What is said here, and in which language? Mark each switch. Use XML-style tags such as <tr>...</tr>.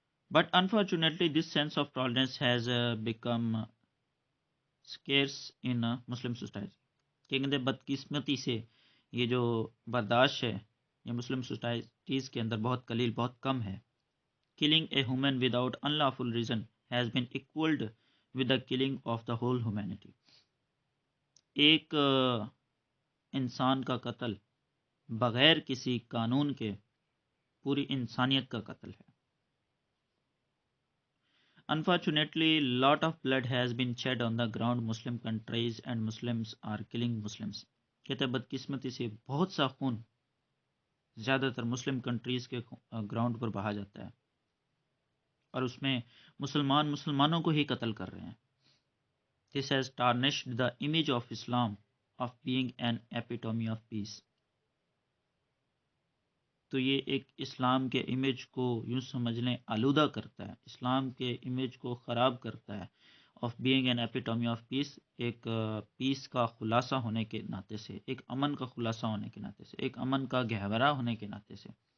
<en>But unfortunately this sense of tolerance has become scarce in Muslim society.</en> <ur>کہ کہتے بدقسمتی سے یہ جو برداشت ہے یہ مسلم سوسائٹیز کے اندر بہت قلیل، بہت کم ہے.</ur> <en>killing a human without unlawful reason has been equaled with the killing of the whole humanity.</en> <ur>ایک انسان کا قتل بغیر کسی قانون کے پوری انسانیت کا قتل ہے.</ur> <en>Unfortunately, lot of blood has been shed on the ground Muslim countries and Muslims are killing Muslims.</en> <ur>کہتے ہیں بدقسمتی سے بہت سا خون زیادہ تر مسلم کنٹریز کے گراؤنڈ پر بہا جاتا ہے اور اس میں مسلمانوں کو ہی قتل کر رہے ہیں.</ur> <en>This has tarnished the image of Islam of being an epitome of peace.</en> <ur>تو یہ ایک اسلام کے امیج کو یوں سمجھ لیں آلودہ کرتا ہے، اسلام کے امیج کو خراب کرتا ہے.</ur> <en>of being an epitome of peace,</en> <ur>ایک پیس کا خلاصہ ہونے کے ناطے سے، ایک امن کا خلاصہ ہونے کے ناطے سے، ایک امن کا گہوارہ ہونے کے ناطے سے.</ur>